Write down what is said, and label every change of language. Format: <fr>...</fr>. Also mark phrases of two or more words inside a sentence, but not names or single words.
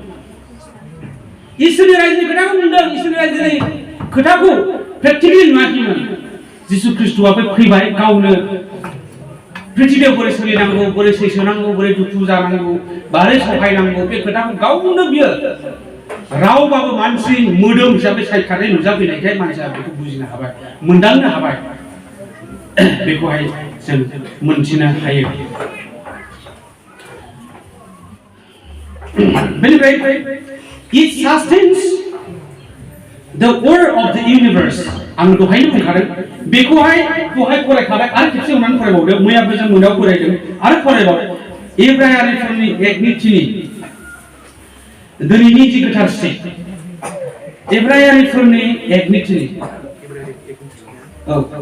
<brx>इसोरनि रायजोनि खोथाखौ बुंदों इसोरनि रायजोनि खोथाखौ प्रेक्टिकेलि नुवाखैमोन जिसु ख्रिस्ट'आ फैबाय गावनो पृथ्वीयाव बोरै सोलिनांगौ बोरै सैसोनांगौ बोरै दुखु जानांगौ बोरै सहायनांगौ बे खोथाखौ गावनो बियो रावबाबो मानसि मोदोम हिसाबै सायखानाय नुजाफैनायखाय मानसिया बेखौ बुजिनो हाबाय मोनदांनो हाबाय बेखौहाय जों मोनथिनो हायो बेनिफ्राय</brx> <en>it sustains the order of the universe</en> <brx>आं दहायनो बुंखादों बेखौहाय फरायखाबाय आरो खेबसे उनाव फरायबावदों मैयाबो जों मोनायाव फरायदों आरो फरायबावदों एब्रायारिफोरनि 1:3 दिनैनि जि गोथारथि एब्रायारिफोरनि 1:3 औ</brx>